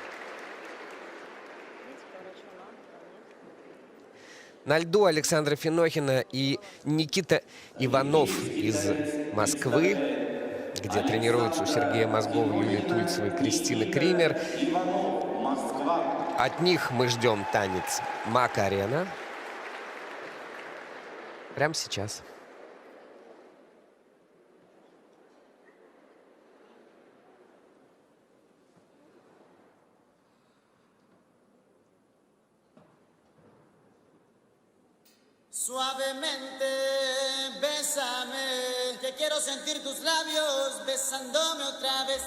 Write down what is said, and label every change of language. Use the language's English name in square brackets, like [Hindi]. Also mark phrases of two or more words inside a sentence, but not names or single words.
[Russian] На льду Александра Финохина и Никита Иванов из Москвы, где тренируются у Сергея Мозгова, Юлии Тульцевой, Кристины Кример. От них мы ждем танец Макарена. Прямо сейчас. [Spanish] Suavemente, bésame, que quiero sentir tus labios besándome otra vez.